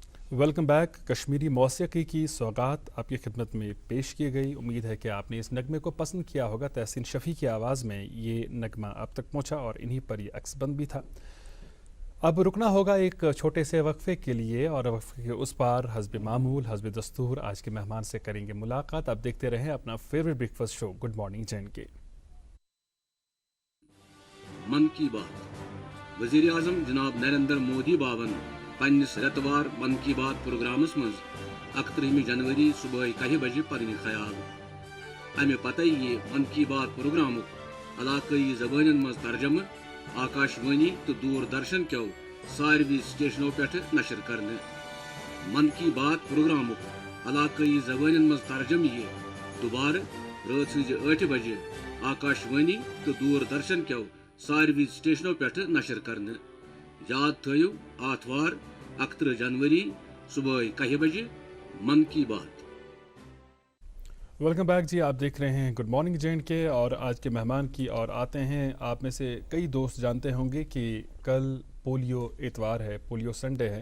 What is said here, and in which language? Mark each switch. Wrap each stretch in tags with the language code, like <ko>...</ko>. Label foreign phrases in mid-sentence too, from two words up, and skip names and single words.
<en>Welcome back.</en> <ur>کشمیری موسیقی کی سوغات آپ کی خدمت میں پیش کی گئی. امید ہے کہ آپ نے اس نغمے کو پسند کیا ہوگا. تحسین شفیع کی آواز میں یہ نغمہ آپ تک پہنچا اور انہی پر یہ عکس بند بھی تھا. اب رکنا ہوگا ایک چھوٹے سے وقفے کے لیے اور وقفے کے اس پار حسب معمول حسب دستور آج کے مہمان سے کریں گے ملاقات. اب دیکھتے رہیں اپنا</ur> <en>favourite breakfast show</en> <ur>گڈ مارننگ JNK.</ur> <ks>من کی بات وزیر اعظم جناب نریندر مودی باون پنس ریتوار من کی بات پروگرامس مز 31 جنوری صبح 10 بجے پنہ خیال. امہ پتہ یہ من کی بات پروگرام علاقائی زبان مز ترجمہ آکاشوانی تو دوردرشن کیو ساروی سٹیشنوں پہ نشر کرنے. من کی بات پروگرام علاقائی زبان مز ترجمہ یہ دوبارہ رات سز 8 بجے آکاشوانی تو دوردرشن کیو ساروی سٹیشنوں پہ نشر کرنے. یاد تھیو آتوار 31 جنوری صبح 10 بجے من کی بات.</ks> <en>Welcome back جی.</en> <ur>آپ دیکھ رہے ہیں گڈ مارننگ JNK اور آج کے مہمان کی اور آتے ہیں. آپ میں سے کئی دوست جانتے ہوں گے کہ کل پولیو اتوار ہے,</ur> <en>Polio Sunday</en> <ur>ہے.</ur>